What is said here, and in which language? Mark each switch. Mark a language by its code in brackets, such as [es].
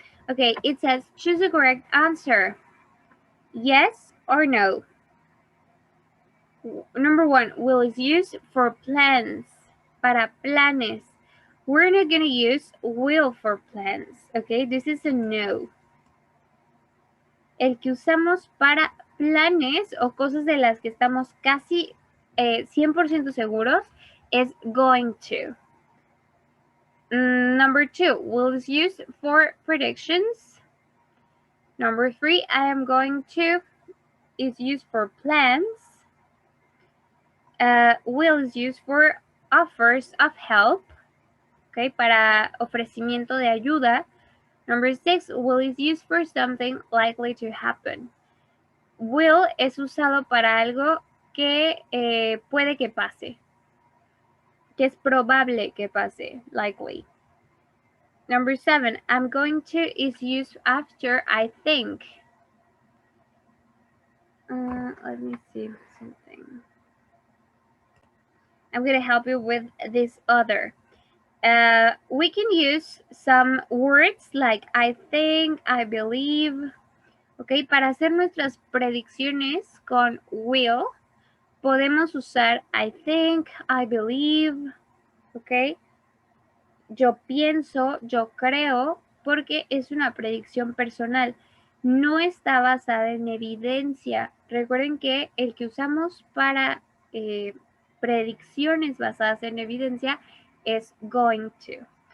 [en] Okay, it says choose the correct answer. Yes or no. Number one, will is used for plans. [es] Para planes. [en] We're not going to use will for plans. Okay, this is a no. [es] El que usamos para planes o cosas de las que estamos casi 100% seguros es going to. [en] Number two, will is used for predictions. Number three, I am going to is used for plans. Will is used for offers of help. [es] Okay, para ofrecimiento de ayuda. [en] Number six, will is used for something likely to happen. [es] Will es usado para algo que puede que pase, que es probable que pase, likely. [en] Number seven, I'm going to is used after I think. Let me see something. I'm going to help you with this other. We can use some words like I think, I believe. [es] Okay, para hacer nuestras predicciones con will, podemos usar [en] I think, I believe, [es] ok. Yo pienso, yo creo, porque es una predicción personal. No está basada en evidencia. Recuerden que el que usamos para predicciones basadas en evidencia es going to.